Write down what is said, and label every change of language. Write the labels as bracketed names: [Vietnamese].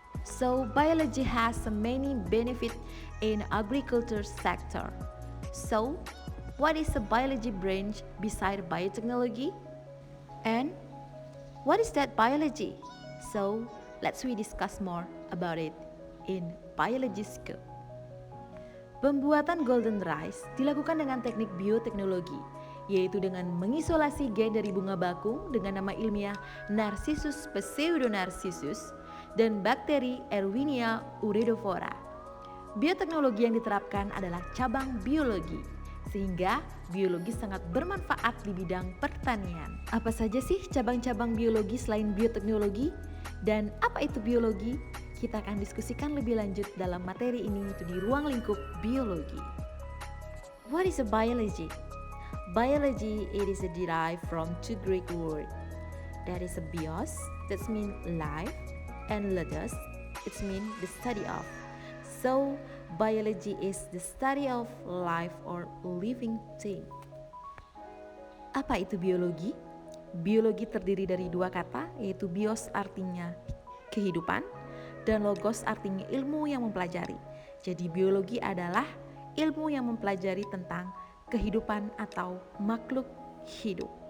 [English] So biology has many benefits in agriculture sector. So what is a biology branch beside biotechnology? And what is that biology? So let's we discuss more about it in biology school. [Indonesian] Pembuatan golden rice dilakukan dengan teknik bioteknologi, yaitu dengan mengisolasi gen dari bunga bakung dengan nama ilmiah Narcissus pseudonarcissus dan bakteri Erwinia uredophora. Bioteknologi yang diterapkan adalah cabang biologi, sehingga biologi sangat bermanfaat di bidang pertanian. Apa saja sih cabang-cabang biologi selain bioteknologi? Dan apa itu biologi? Kita akan diskusikan lebih lanjut dalam materi ini itu di ruang lingkup biologi. [English] What is a biology? Biology, it is derived from two Greek words. That is a bios, that means life, and logos, it means the study of. So, biology is the study of life or living thing. [Indonesian] Apa itu biologi? Biologi terdiri dari dua kata, yaitu bios artinya kehidupan, dan logos artinya ilmu yang mempelajari. Jadi biologi adalah ilmu yang mempelajari tentang kehidupan atau makhluk hidup.